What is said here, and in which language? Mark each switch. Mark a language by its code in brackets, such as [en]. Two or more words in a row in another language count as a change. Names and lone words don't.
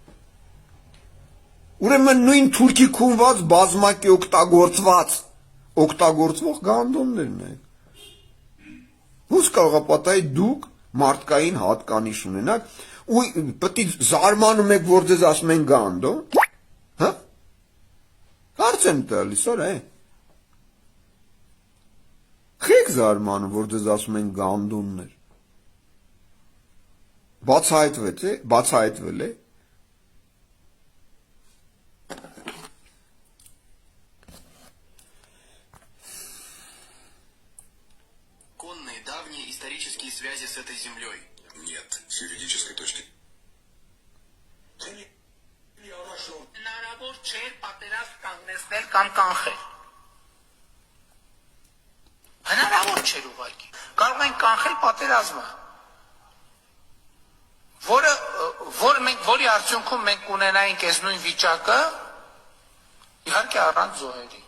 [hy] ուրեմն նույն թուրքի քունված բազմակի օգտագործվող գանդոններն եք, ոնց կարող է պատահի դուք մարդկային հատկանիշ ունենաք, ու պետք է զարմանում եք, որ ձեզ ասում են գանդոն, հա, հարց եմ տալիս, օր է, խեք զարմանում, որ ձեզ ասում են գանդոններ, բացահայտվել է, [ru] давние исторические связи с этой землей? Нет, с юридической точки. [hy] Հնարավոր չէր պատերազմ կանգնեցնել կամ կանխել։ Հնարավոր չէր ուղղակի։ Կարող ենք կանխել պատերազմը, որի արդյունքում մենք կունենայինք այս նույն վիճակը, իհարկե առանց զոհերի։